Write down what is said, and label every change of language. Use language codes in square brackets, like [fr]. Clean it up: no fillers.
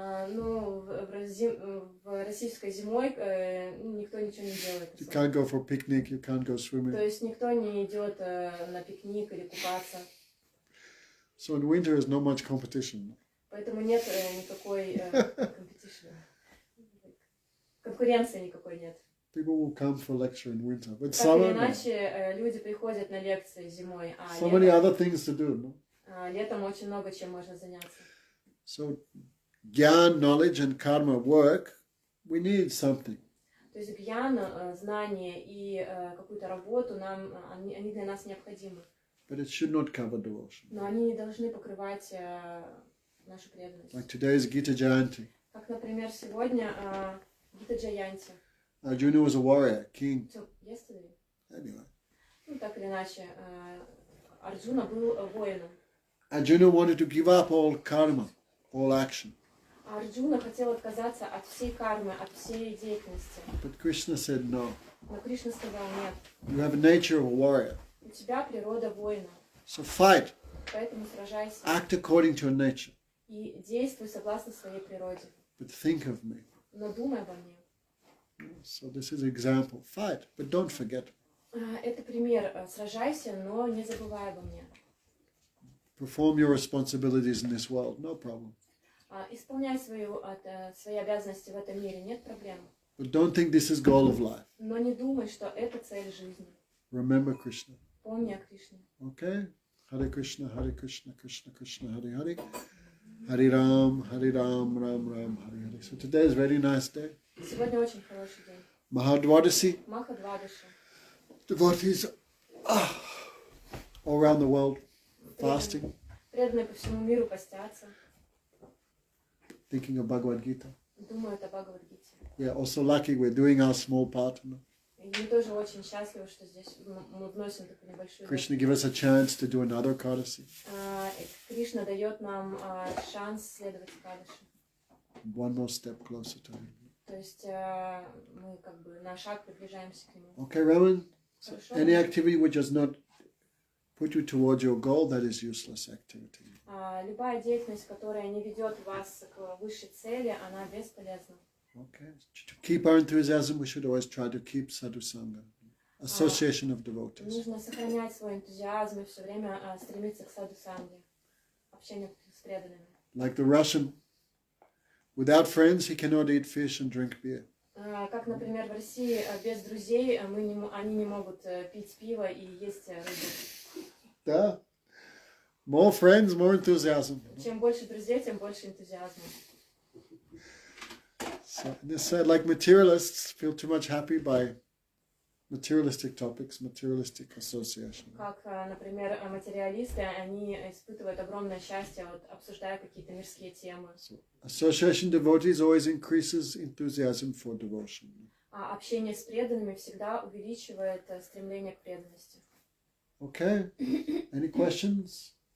[ru] Ну, в российской зимой никто ничего не делает. [en] You can't go for a picnic, you can't go swimming. [ru] То есть никто не идет на пикник или купаться. [en] So in winter, there's not much competition. [ru] Поэтому нет никакой competition. Конкуренции никакой нет. [en] People will come for lecture in winter, but [ru] Так или [en] summer, [ru] иначе, люди приходят на лекции зимой, а [en] so many other things to do. No? [ru] летом очень много чем можно заняться. [en] So, gyan, knowledge, and karma work. We need something. [ru] То есть гьяна, знание и какую-то работу они для нас необходимы. [en] But it should not cover devotion. [ru] Но они не должны покрывать нашу преданность. [en] Like today's Gita Jayanti. [ru] Как, например, сегодня Гита Джаянти. [en] Arjuna was a warrior, king. Yesterday. Anyway. [ru] Ну, так или иначе, Арджуна был воином. [en] Arjuna wanted to give up all karma, all action. [ru] Арджуна хотел отказаться от всей кармы, от всей деятельности. [en] But Krishna said no. [ru] Но Кришна сказал нет. [en] You have a nature of a warrior. [ru] У тебя природа воина. [en] So fight. [ru] Поэтому сражайся. [en] Act according to your nature. [ru] И действуй согласно своей природе. [en] But think of me. [ru] Но думай обо мне. [en] So this is an example. Fight, but don't forget. [ru] Это пример. Сражайся, но не забывай обо мне. [en] Perform your responsibilities in this world, no problem. [ru] Исполняй свои обязанности в этом мире, нет проблем. [en] But don't think this is goal of life. [ru] Но не думай, что это цель жизни. [en] Remember Krishna. [ru] Помни о Кришне. [en] Okay? [sa] Hare Krishna, Krishna Krishna, Hare Hare. Hare Ram, Ram Ram, Hare Hare. [en] So today is a very nice day. [ru] Сегодня очень хороший день. [sa] Mahadvadasi. [ru] Махадвадаши. [en] Devotees all around the world fasting, [ru] Преданные по всему миру постятся. [en] thinking of Bhagavad Gita. [ru] Думают о Бхагавад-гите. [en] We are also lucky we're doing our small part. You know? [ru] И мы тоже очень счастливы, что здесь мы вносим такую небольшую... [en] Krishna give us a chance to do another Ekadasi. [ru] Кришна дает нам шанс следовать Экадаши. [en] One more step closer to him. [ru] То есть мы как бы на шаг приближаемся к нему. [en] Okay, Raman? So [ru] Хорошо. [en] any activity which does not put you towards your goal, that is useless activity. [ru] Любая деятельность, которая не ведет вас к высшей цели, она бесполезна. [en] Okay. To keep our enthusiasm, we should always try to keep sadhusanga, association of devotees. [ru] Нужно сохранять свой энтузиазм и все время стремиться к саду-санге, общению с преданными. [en] Like the Russian, without friends, he cannot eat fish and drink beer. [ru] Как, например, в России без друзей они не могут пить пиво и есть рыбу. [en] Да. More friends, more enthusiasm. [ru] Чем больше друзей, тем больше энтузиазма. [en] So this side, like materialists, feel too much happy by materialistic topics, materialistic association. [ru] Как, например, материалисты, они испытывают огромное счастье, вот, обсуждая какие-то мирские темы. [en] So, association devotees always increases enthusiasm for devotion. [ru] А общение с преданными всегда увеличивает стремление к преданности. [en] Okay. Any questions?